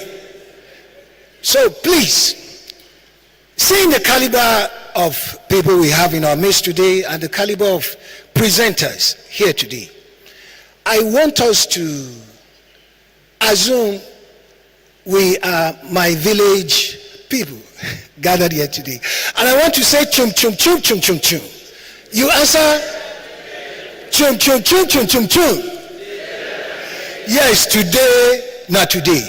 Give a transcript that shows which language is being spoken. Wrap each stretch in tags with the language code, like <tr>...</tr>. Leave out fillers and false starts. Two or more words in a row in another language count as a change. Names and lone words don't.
<en>So please, seeing the caliber of people we have in our midst today and the caliber of presenters here today, I want us to assume we are my village people gathered here today. And I want to say chum chum chum chum chum chum. You answer chum chum chum chum chum chum. Yes, today, not today.</en>